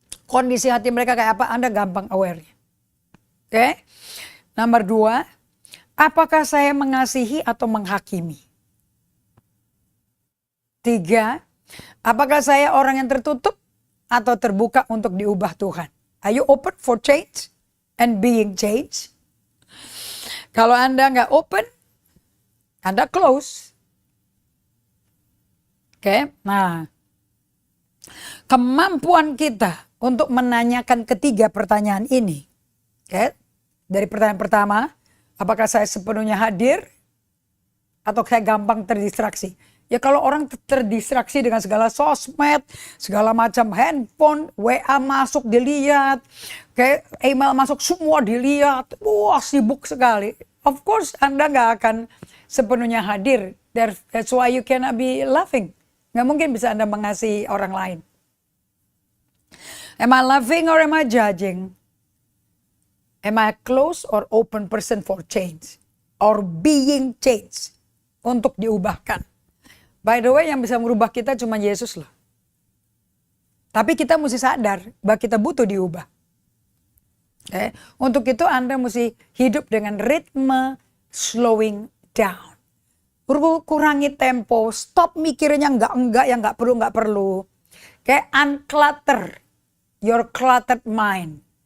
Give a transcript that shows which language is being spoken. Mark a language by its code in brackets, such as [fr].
[id] Kondisi hati mereka kayak apa, Anda gampang aware. Oke. Nomor 2, apakah saya mengasihi atau menghakimi? 3, apakah saya orang yang tertutup atau terbuka untuk diubah Tuhan? [en] Are you open for change and being changed? [id] Kalau Anda nggak open, Anda close. Oke, nah, kemampuan kita untuk menanyakan ketiga pertanyaan ini. Oke, dari pertanyaan pertama, apakah saya sepenuhnya hadir atau saya gampang terdistraksi? Ya kalau orang terdistraksi dengan segala sosmed, segala macam handphone, WA masuk dilihat, kayak email masuk semua dilihat, wah sibuk sekali. [en] Of course [id] Anda nggak akan sepenuhnya hadir. [en] That's why you cannot be loving. [id] Nggak mungkin bisa Anda mengasihi orang lain. [en] Am I loving or am I judging? Am I a close or open person for change? Or being changed? [id] Untuk diubahkan. [en] By the way, [id] yang bisa merubah kita cuma Yesus loh. Tapi kita mesti sadar bahwa kita butuh diubah. Okay? Untuk itu Anda mesti hidup dengan ritme [en] slowing down. [id] Kurangi tempo, stop mikirnya enggak, yang enggak perlu. [en] Kayak unclutter your cluttered mind.